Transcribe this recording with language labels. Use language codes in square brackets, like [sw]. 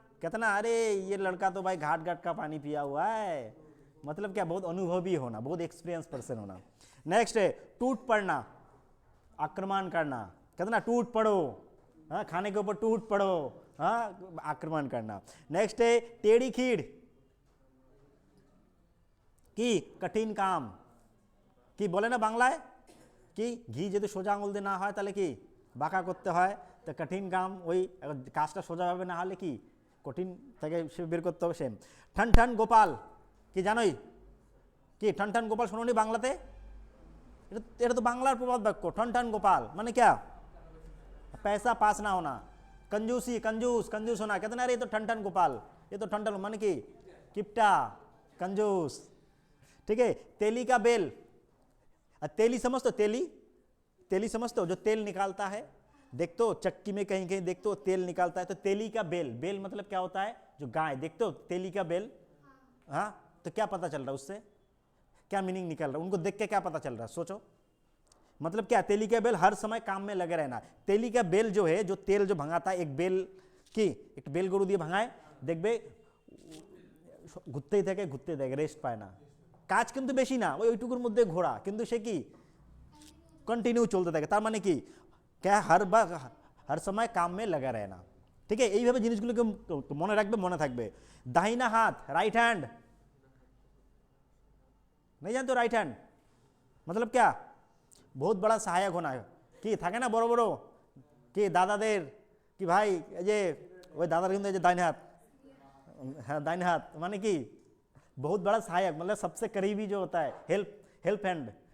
[hi] कहते ना अरे ये लड़का तो भाई घाट घाट का पानी पिया हुआ है, मतलब क्या, बहुत अनुभवी होना, बहुत एक्सपीरियंस पर्सन होना। नेक्स्ट है टूट पड़ना, आक्रमण करना, कहते ना टूट पड़ो, हाँ, खाने के ऊपर टूट पड़ो, हाँ, आक्रमण करना। नेक्स्ट है टेढ़ी खीड़, कि कठिन काम, कि बोले ना [bn] बांग्लाয় কি ঘি যদি সোজা আঙুল দিয়ে না হয় তাহলে কি বাঁকা করতে হয়, তো কঠিন কাম ওই কাজটা সোজাভাবে না হলে কি কঠিন থেকে সে বের করতে হবে। সেম ঠন ঠন গোপাল, কি জানোই কি ঠন ঠন গোপাল শোনোনি বাংলাতে? এটা তো বাংলার প্রবাদ বাক্য। [hi] ঠন ঠন গোপাল মানে क्या, पैसा पास ना होना, कंजूसी, कंजूस, कंजूस होना। कहते ना अरे ये तो ठन ठन गोपाल, ये तो ठन ठन माने की किप्टा, कंजूस। ठीक है, तेली का बेल, तेली समझते हो? तेली, तेली समझते हो? जो तेल निकालता है, देखते हो चक्की में कहीं कहीं देखते हो तेल निकालता है, तो तेली का बेल, बेल मतलब क्या होता है? जो गाय, देखते हो तेली का बेल, हाँ, तो क्या पता चल रहा है उससे, क्या मीनिंग निकल रहा है? उनको देख के क्या पता चल रहा है, सोचो। मतलब क्या, तेली का बेल हर समय काम में लगे रहना। तेली का बेल जो है, जो तेल जो भंगाता है, एक बेल की, [bn] एक बेल गरु दिए भंगाए, देखबे ঘুরতেই থাকে, ঘুরতে থাকে, রেস্ট পায় না। কাজ কিন্তু বেশি না, ওইটুকুর মধ্যে ঘোরা, কিন্তু সে কি কন্টিনিউ চলতে থাকে। তার মানে কি, [hi] क्या हर समय काम में लगा रहना। [bn] ठीक है, এইভাবে জিনিসগুলোকে মনে রাখবে, মনে থাকবে। [hi] दाहिना हाथ, राइट हैंड, नहीं जानते हो? राइट हैंड मतलब क्या, बहुत बड़ा सहायक होना है। कि [bn] থাকে না বড় বড় কি দাদাদের, কি ভাই এই যে ওই দাদার কিন্তু এই যে ডাইন হাত, [hi] हाँ दाहिने हाथ माने कि बहुत बड़ा सहायक, मतलब सबसे करीबी जो होता है, हेल्प हैंड।